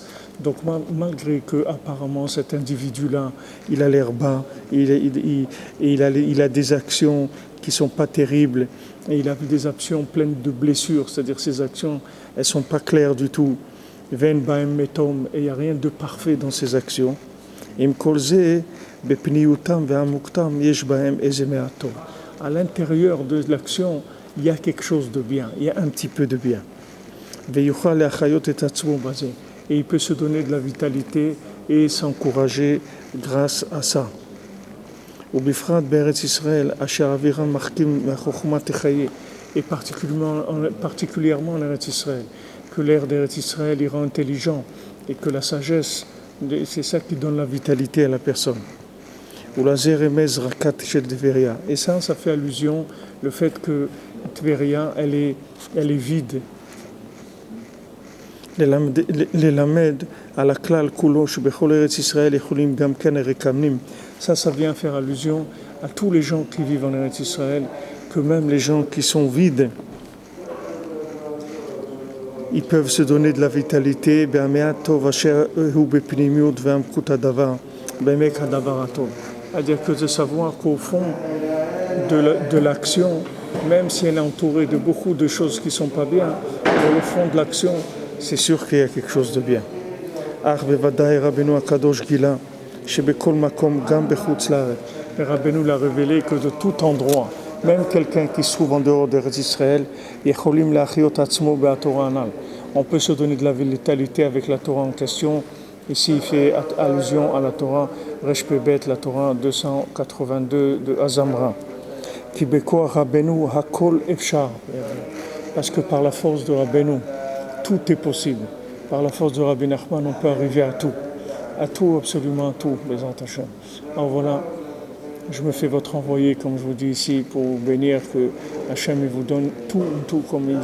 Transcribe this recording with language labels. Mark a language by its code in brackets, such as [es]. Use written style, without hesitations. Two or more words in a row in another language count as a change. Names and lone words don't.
[fr] Donc malgré que apparemment cet individu-là, il a l'air bas, il a des actions qui sont pas terribles, et il a des actions pleines de blessures, c'est-à-dire ces actions, elles sont pas claires du tout. [he] ואין בהם מתום, [fr] et il n'y a rien de parfait dans ces actions. [he] אם כל זה בפנימיותם ועמקותם יש בהם איזה מעט טוב. [fr] À l'intérieur de l'action, il y a quelque chose de bien, il y a un petit peu de bien. [he] ויוכל להחיות את עצמו בזה. [fr] Et il peut se donner de la vitalité et s'encourager grâce à ça. Et particulièrement en Eretz Israël, que l'air d'Eretz Israël il rend intelligent et que la sagesse, c'est ça qui donne la vitalité à la personne. Et ça fait allusion le fait que Tveria, elle est vide. [he] ללמד על הכלל כולו שבכל ארץ ישראל יכולים גם כן רקמים. [fr] Ça vient faire allusion à tous les gens qui vivent en Eretz Israël, que même les gens qui sont vides, ils peuvent se donner de la vitalité. [he] בהמעט טוב אשר הוא בפנימיות ועמקות הדבר, בעמק הדבר הטוב. [fr] C'est-à-dire que de savoir qu'au fond de l'action, même si elle est entourée de beaucoup de choses qui ne sont pas bien, au fond de l'action, c'est sûr qu'il y a quelque chose de bien. [he] אך בודאי רבנו הקדוש גילה שבכל מקום, גם בחוץ לארץ. [fr] ורבנו l'a révélé que de tout endroit, même quelqu'un qui se trouve en dehors d'Eretz Israël, [he] יכולים להחיות עצמו בתורה הנ"ל. [fr] On peut se donner de la vitalité avec la Torah en question. Ici, il fait allusion à la Torah, Resh Pebet, la Torah 282 de Azamra. [he] כי בכוח רבנו הכל אפשר. [fr] Parce que par la force de Rabbeinu, tout est possible. Par la force de Rabbi Nachman, on peut arriver à tout. À tout, absolument à tout, les Hashem. Alors voilà, je me fais votre envoyé, comme je vous dis ici, pour vous bénir, que Hachem il vous donne tout, comme il